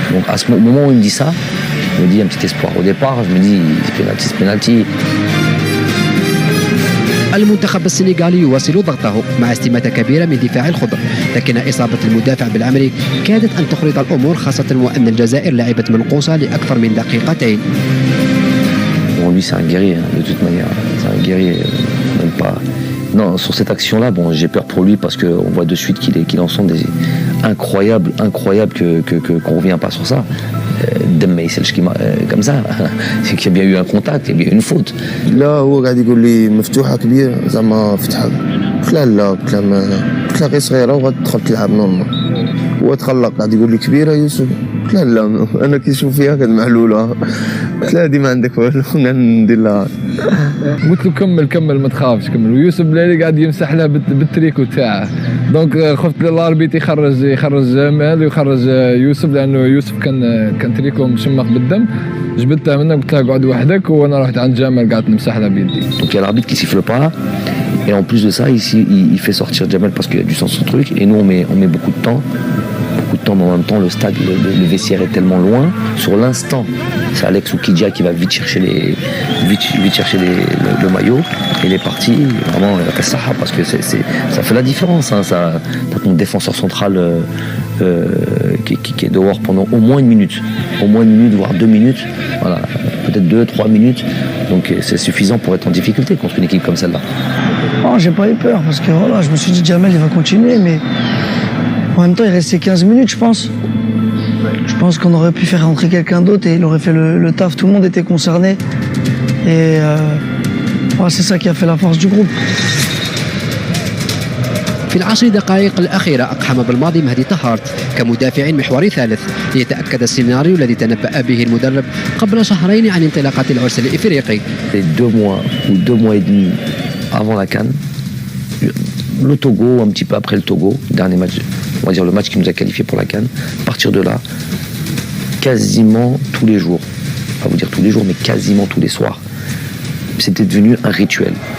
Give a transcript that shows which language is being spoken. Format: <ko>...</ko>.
<fr>Donc à ce moment où il me dit ça, je me dis un petit espoir. Au départ, je me dis c'est penalty.</fr> <ar>المنتخب السنغالي يواصل ضغطه مع استماتة كبيرة من دفاع الخضر، لكن إصابة المدافع بالعمري كادت أن تخرط الأمور، خاصة وأن الجزائر لعبت منقوصة لأكثر من دقيقتين.</ar> <fr>Bon, lui c'est un guerrier, de toute manière. C'est un guerrier, même pas. Non, sur cette action-là, bon, j'ai peur pour lui parce qu'on voit de suite qu'il en sent des incroyables qu'on revient pas sur ça.</fr> <ar>دم ما يسالش كيما</ar> <fr>comme ça. C'est qu'il y a bien eu un contact, il y a bien eu une faute.</fr> <ar>لا هو قاعد يقول لي مفتوحه كبيره زعما فتحها. قلت له لا، قلت له غير صغيره وغتدخل تلعب نورمال. هو تخلق قاعد يقول لي كبيره يوسف. قلت له لا، انا كي نشوف فيها كانت معلوله. قلت له هذه ما عندك والو، ندير لها. قلت له كمل ما تخافش كمل. ويوسف بلالي قاعد يمسح لها بالتريكو تاعه. دونك خفت الاربيت يخرج جمال ويخرج يوسف، لانه يوسف كان تريكو مشمخ بالدم. جبتها منه قلت له قعد وحدك، وانا رحت عند جمال قعدت نمسح لها بيدي.</ar> <fr>Donc il y a l'arbitre qui siffle pas. Et en plus de ça, ici, il fait sortir Jamel parce qu'il y a du sang sur le truc. Et nous, on met beaucoup de temps. Mais en même temps, le stade, le vestiaire est tellement loin. Sur l'instant, c'est Alex Oukidja qui va vite chercher le maillot. Et il est parti, vraiment, parce que ça fait la différence. Hein, t'as ton défenseur central qui est dehors pendant au moins une minute. Au moins une minute, voire 2 minutes. Voilà, peut-être 2-3 minutes. Donc c'est suffisant pour être en difficulté contre une équipe comme celle-là. Non, j'ai pas eu peur parce que voilà, je me suis dit Jamel il va continuer, mais en même temps il restait 15 minutes je pense. Je pense qu'on aurait pu faire rentrer quelqu'un d'autre et il aurait fait le taf, tout le monde était concerné. Et voilà, c'est ça qui a fait la force du groupe.</fr> <ar>في العشر دقائق الأخيرة أقحم بالماضي مهدي طهارت كمدافع محوري ثالث ليتأكد السيناريو الذي تنبأ به المدرب قبل شهرين عن انطلاقة العرس الإفريقي.</ar> <fr>2 mois ou 2 mois et demi avant la CAN, le Togo, un petit peu après le Togo, dernier match, on va dire le match qui nous a qualifiés pour la CAN, à partir de là, quasiment tous les jours, pas vous dire tous les jours, mais quasiment tous les soirs, c'était devenu un rituel.</fr>